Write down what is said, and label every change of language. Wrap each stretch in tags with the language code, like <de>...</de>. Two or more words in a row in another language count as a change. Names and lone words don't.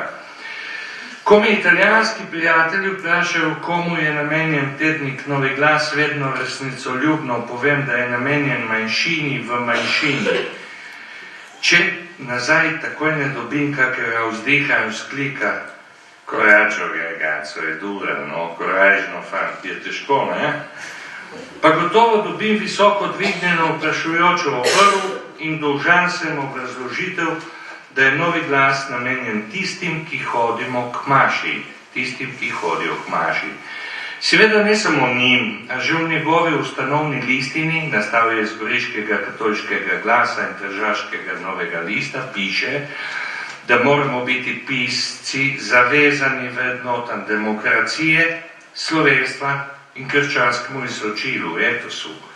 <sl>Ko me italijanski prijatelji vprašajo, komu je namenjen tednik Novi glas, vedno resnicoljubno povem, da je namenjen manjšini v manjšini. Če nazaj takoj ne dobim kakega vzdiha in vzklika,</sl> <it>coraggio ragazzo, è dura, no, coraggio</it> <sl>fant, je težko, ne? Pa gotovo dobim visoko dvignjeno vprašujočo obrv in dolžan sem obrazložitev, da je Novi glas namenjen tistim, ki hodimo k maši, tistim, ki hodijo k maši. Seveda ne samo njim, a že v njegovi ustanovni listini, nastavi iz Goriškega katoliškega glasa in Tržaškega Novega lista, piše, da moramo biti pisci zavezani vrednotam demokracije, slovenstva in krščanskemu izročilu, etosu.</sl>